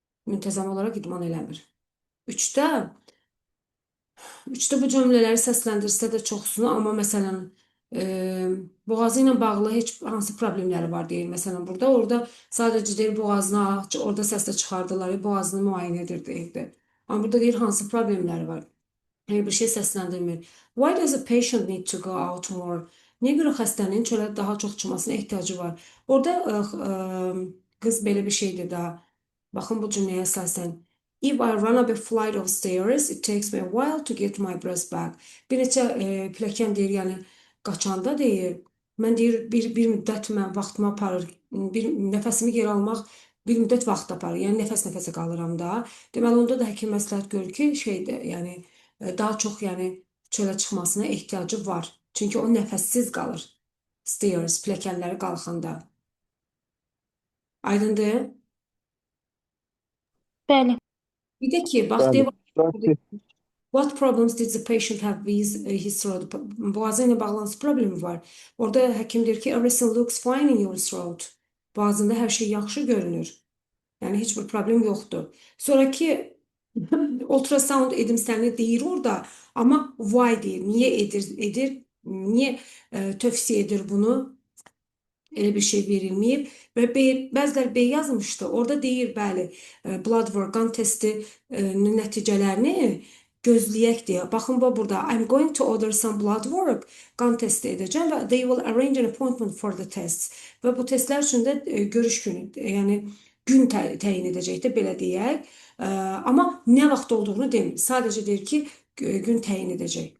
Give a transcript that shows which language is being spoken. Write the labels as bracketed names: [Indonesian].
[Azerbaijani] Müntəzəm olaraq idman eləmir. Üçdə bu cümlələri səsləndirsə də çoxsunu, amma məsələn, boğazı ilə bağlı heç hansı problemləri var deyir. Məsələn, orada sadəcə deyir boğazına, orada səslə çıxardılar, boğazını müayinə edir deyirdi. Amma burada deyir hansı problemləri var. Bir şey səsləndirmir. [English] Why does a patient need to go out more? [Azerbaijani] Niyə görə xəstənin çölə daha çox çıxmasına ehtiyacı var? Orada qız belə bir şeydir da. Baxın bu cümləyə əsasən. [English] If I run up a flight of stairs, it takes me a while to get my breath back. [Azerbaijani] Bir neçə pilləkən deyir, yəni qaçanda deyir, mən deyir bir müddət mən vaxtımı aparır, bir nəfəsimi geri almaq bir müddət vaxt aparır. Yəni nəfəs-nəfəsə qalıram da. Deməli onda da həkim məsləhət görür ki, şeydir, yəni daha çox yəni çölə çıxmasına ehtiyacı var. Çünki o nəfəssiz qalır. Stairs, pilləkənləri qalxanda. Aydındır? Bəli. Bir də ki, bax, Bəli. deyir, [English] what problems did the patient have with his throat? [Azerbaijani] Boğazı ilə bağlı hansı problemi var? Orada həkim deyir ki, [English] everything looks fine in your throat. [Azerbaijani] Boğazında hər şey yaxşı görünür. Yəni, heç bir problem yoxdur. Sonraki ultrasound edimsəni deyir orada, amma why deyir, niyə edir, niyə tövsiyə edir bunu? Elə bir şey verilməyib və bəziləri B yazmışdı. Orada deyir, bəli, blood work, qan testi nəticələrini gözləyək deyə. Baxın, burada [English] I'm going to order some blood work. [Azerbaijani] Qan testi edəcəm və [English] they will arrange an appointment for the tests. [Azerbaijani] Və bu testlər üçün də görüş günü, yəni gün təyin edəcək də, belə deyək. Amma nə vaxt olduğunu demir. Sadəcə deyir ki, gün təyin edəcək.